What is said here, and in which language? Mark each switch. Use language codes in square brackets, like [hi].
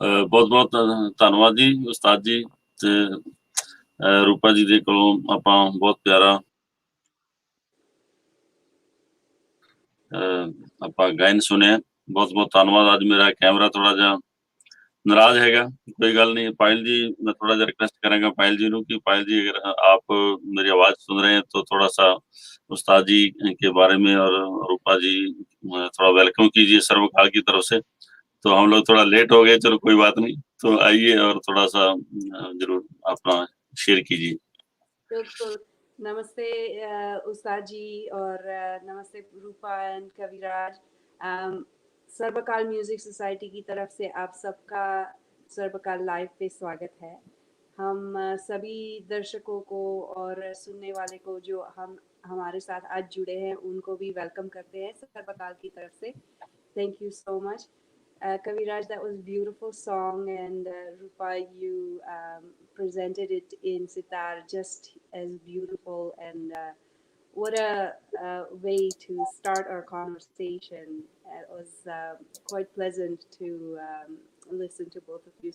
[pa] ਬਹੁਤ ਬਹੁਤ ਧੰਨਵਾਦ ਜੀ ਉਸਤਾਦ ਜੀ ਤੇ ਰੂਪਾ ਜੀ ਦੇ ਕੋਲੋਂ ਆਪਾਂ ਬਹੁਤ ਪਿਆਰਾ ਆਪਾਂ ਗਾਇਨ ਸੁਣਿਆ। ਬਹੁਤ ਬਹੁਤ ਧੰਨਵਾਦ। ਅੱਜ ਮੇਰਾ ਕੈਮਰਾ ਥੋੜਾ ਜਿਹਾ नाराज हैगा, कोई गल नहीं। [hi] पायल जी, [pa] मैं थोड़ा जिहा रिक्वेस्ट करांगा पायल जी नूं [hi] कि पायल जी अगर आप मेरी आवाज सुन रहे हैं तो थोड़ा सा उस्ताद जी के बारे में और रूपा जी थोड़ा वेलकम कीजिए सर्वकाल की तरफ से। तो हम लोग थोड़ा लेट हो गए, चलो कोई बात नहीं, तो आइए और थोड़ा सा जरूर अपना शेयर कीजिए। बिल्कुल। नमस्ते उस्ताद जी और नमस्ते रूपा एंड कविराज। सर्वकाल म्यूजिक सोसाइटी की तरफ से आप सबका सर्वकाल लाइव पे स्वागत है। हम सभी दर्शकों को और सुनने वाले को जो हमारे साथ आज जुड़े हैं उनको भी वेलकम करते हैं सर्वकाल की तरफ से। [en] Thank you so much. Kaviraj, that was a beautiful song, and Rupa, you presented it in sitar just as beautiful. And what a way to start our conversation. It was quite pleasant to listen to both of you.